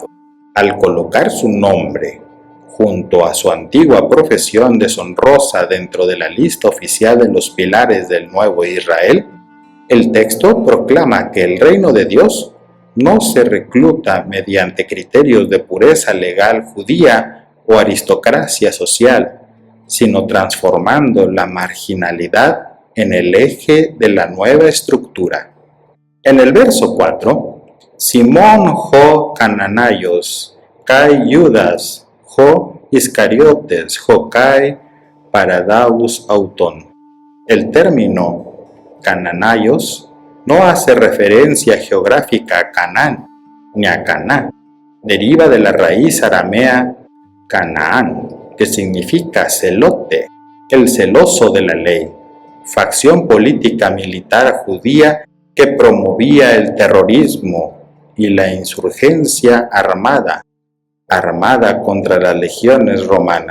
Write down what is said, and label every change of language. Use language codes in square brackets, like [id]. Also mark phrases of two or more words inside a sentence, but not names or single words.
[es] Al colocar su nombre junto a su antigua profesión deshonrosa dentro de la lista oficial de los pilares del nuevo Israel, el texto proclama que el reino de Dios no se recluta mediante criterios de pureza legal judía o aristocracia social, sino transformando la marginalidad en el eje de la nueva estructura. En el verso 4, [el] Σίμων ὁ Καναναῖος, καὶ Ἰούδας ὁ Ἰσκαριώτης, ὁ καὶ παραδοὺς αὐτόν. [es] El término Cananaios no hace referencia geográfica a Canaán ni a Caná. Deriva de la raíz aramea Canaán, que significa celote, el celoso de la ley, facción política militar judía que promovía el terrorismo y la insurgencia armada contra las legiones romanas.